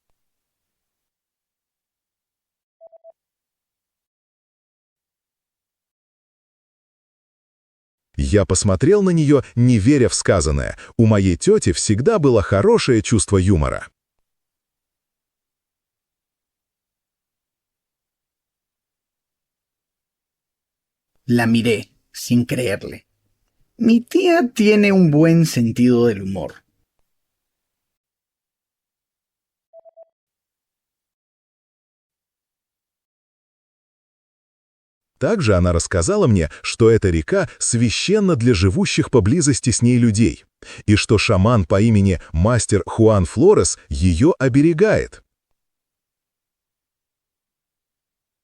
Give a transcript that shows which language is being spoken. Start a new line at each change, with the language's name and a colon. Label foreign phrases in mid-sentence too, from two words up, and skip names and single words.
Russian: Я посмотрел на нее, не веря в сказанное. У моей тети всегда было хорошее чувство юмора.
Spanish: La miré, sin creerle. Mi tía tiene un buen sentido del humor.
Russian: Также она рассказала мне, что эта река священна для живущих поблизости с ней людей, и что шаман по имени Мастер Хуан Флорес ее оберегает.